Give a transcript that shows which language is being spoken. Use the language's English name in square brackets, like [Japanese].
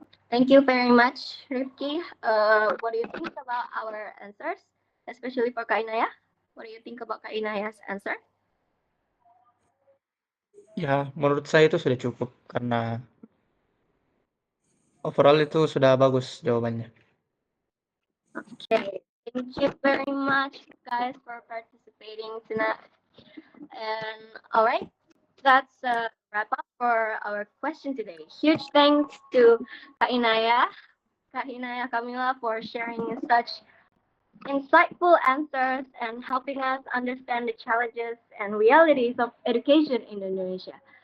[English] Thank you very much, Rifki. What do you think about our answers, especially for Kak Inaya? What do you think about Kak Inaya's answer? [Indonesian] Ya, menurut saya itu sudah cukup karena overall itu sudah bagus jawabannya. [English] Okay, thank you very much, guys, for participating tonight. And all right, that's a wrap up for our question today. Huge thanks to Kak Inaya Camila, for sharing such insightful answers and helping us understand the challenges and realities of education in Indonesia.